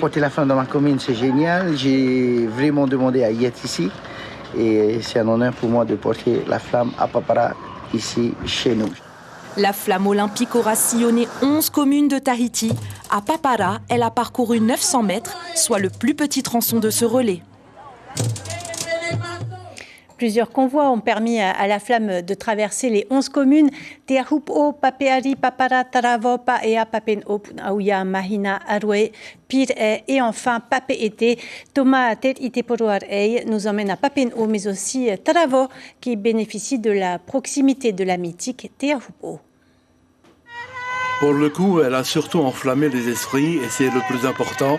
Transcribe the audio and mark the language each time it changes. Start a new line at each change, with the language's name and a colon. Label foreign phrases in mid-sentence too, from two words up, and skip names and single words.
French: Porter la flamme dans ma commune, c'est génial. J'ai vraiment demandé à y être ici et c'est un honneur pour moi de porter la flamme à Papara, ici, chez nous. La flamme olympique aura sillonné 11 communes de Tahiti. À Papara, elle a parcouru 900 mètres, soit le plus petit tronçon de ce relais. Plusieurs convois ont permis à la flamme de traverser les 11 communes. Te Ahupu'o, Papeari, Papara, Taravo, Paea, Papen'o, Punaouia, Mahina, Arue, Pire et enfin Papeete. Thomas Ite-Poroarei nous emmène à Papen'o, mais aussi Taravo, qui bénéficie de la proximité de la mythique Te Ahupu'o. Pour le coup, elle a surtout enflammé les esprits et c'est le plus important.